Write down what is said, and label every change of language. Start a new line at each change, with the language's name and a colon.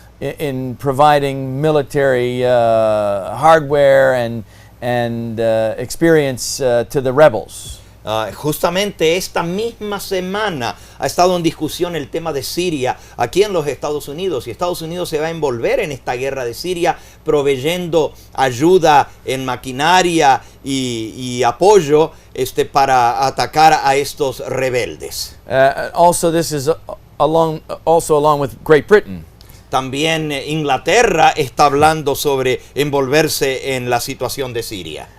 English: in providing military hardware and experience to the rebels.
Spanish: Justamente esta misma semana ha estado en discusión el tema de Siria aquí en los Estados Unidos, y Estados Unidos se va a envolver en esta guerra de Siria proveyendo ayuda en maquinaria y apoyo para atacar a estos rebeldes.
English: Also, this is along with Great Britain.
Spanish: También Inglaterra está hablando sobre envolverse en la situación de Siria.